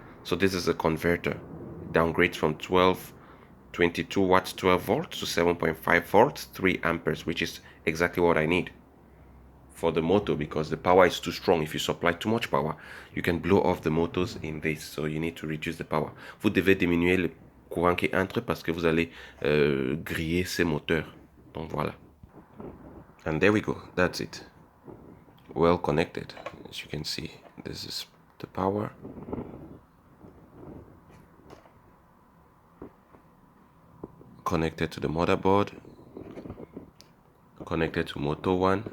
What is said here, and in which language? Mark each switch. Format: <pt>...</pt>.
<en>So this is a converter, downgrade from 22 watts 12 volts to 7.5 volts 3 amperes, which is exactly what I need for the motor because the power is too strong. If you supply too much power, you can blow off the motors in this, so you need to reduce the power.</en> <fr>Vous devez diminuer le courant qui entre parce que vous allez griller ces moteurs. Donc voilà.</fr> <en>And there we go, that's it. Well connected, as you can see. This is the power. Connected to the motherboard. Connected to motor 1.</en>